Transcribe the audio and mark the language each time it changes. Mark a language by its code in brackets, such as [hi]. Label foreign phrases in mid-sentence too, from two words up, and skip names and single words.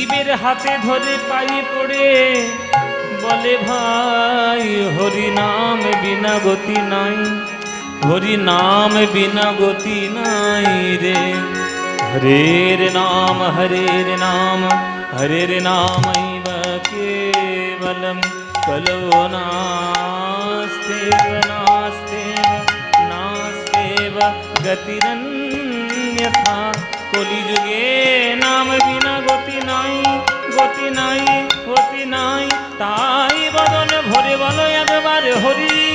[bn] হাতে ধরে পায়ে পড়ে বলে ভাই হরি নাম বিনা গতি নাই, হরি নাম বিনা গতি নাই রে। [sa] হরের নাম হরের নাম হরের নামৈব কেবলম কলো নাস্তেব নাস্তেব নাস্তেব গতিরন্যথা। [bn] কলিযুগে নাম বিনা গতি নাই, গতি নাই, গতি নাই। তাই বদন ভরে বলো একবার হরি